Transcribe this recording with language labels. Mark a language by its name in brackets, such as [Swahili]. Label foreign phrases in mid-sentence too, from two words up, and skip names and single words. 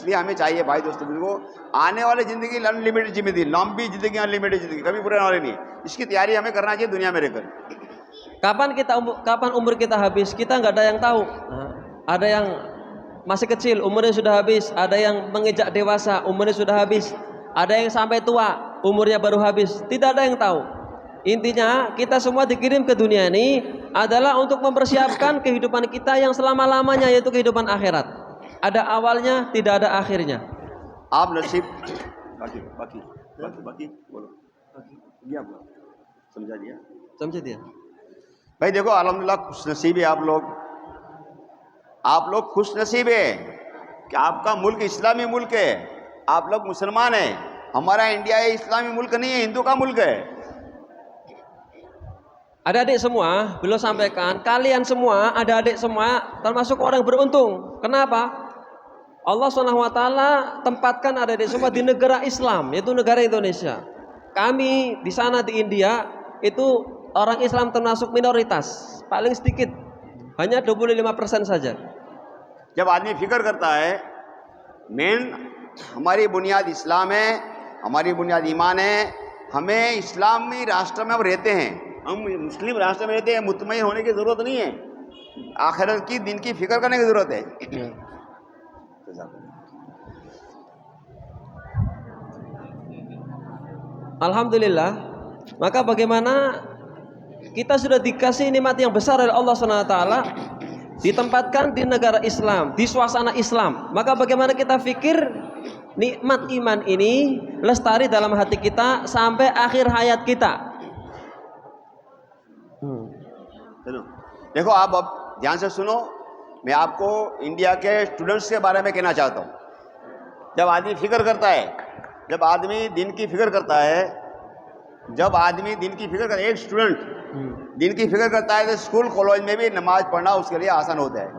[Hindi] इसलिए हमें चाहिए भाई दोस्तों को आने वाली ज़िंदगी अनलिमिटेड जिंदगी, लंबी ज़िंदगी, अनलिमिटेड ज़िंदगी, कभी पूरे वाली नहीं है। इसकी तैयारी हमें करना चाहिए दुनिया में रहकर। [Indonesian] Kapan umur kita habis? Kita nggak ada yang tahu. Ada yang masih kecil, umurnya sudah habis. Ada yang menginjak dewasa, umurnya sudah habis. Ada yang sampai tua, umurnya baru habis. Tidak ada yang tahu. Intinya kita semua dikirim ke dunia ini adalah untuk mempersiapkan kehidupan kita yang selama-lamanya, yaitu kehidupan akhirat. Ada awalnya, tidak ada akhirnya. [Hindi] आप नसीब बाकी बोलो दिया आपको समझा दिया समझे दिया भाई। देखो अल्हम्दुलिल्लाह खुश नसीब है आप लोग खुश नसीब है कि आपका मुल्क इस्लामी मुल्क है, आप लोग मुसलमान हैं। हमारा इंडिया ये इस्लामी मुल्क नहीं है, हिंदू का मुल्क है। [Indonesian] Adik-adik semua, beliau sampaikan, kalian semua, adik-adik semua termasuk orang beruntung. Kenapa? Allah SWT tempatkan adik-adik semua di negara Islam, yaitu negara Indonesia. Kami di sana di India itu orang Islam termasuk minoritas, paling sedikit, hanya 25% saja. [Hindi] जब आदमी फिक्र करता है मेन हमारी बुनियाद इस्लाम है, हमारी बुनियाद ईमान है। हमें इस्लामी राष्ट्र में हम रहते हैं, हम मुस्लिम राष्ट्र में रहते हैं, मुतमईन होने की ज़रूरत नहीं है, आखिरत की दिन की फिक्र करने की ज़रूरत है। [Indonesian] Alhamdulillah. Maka bagaimana kita sudah dikasih nikmat yang besar oleh Allah SWT, ditempatkan di negara Islam, di suasana Islam. Maka bagaimana kita fikir nikmat iman ini lestari dalam hati kita sampai akhir hayat kita. [Hindi] चलो देखो आप अब ध्यान से सुनो, मैं आपको इंडिया के स्टूडेंट्स के बारे में कहना चाहता हूँ। जब आदमी फिक्र करता है, जब आदमी दिन की फिक्र करता है, एक स्टूडेंट दिन की फिक्र करता है तो [English] school college [Hindi] में भी नमाज पढ़ना उसके लिए आसान होता है।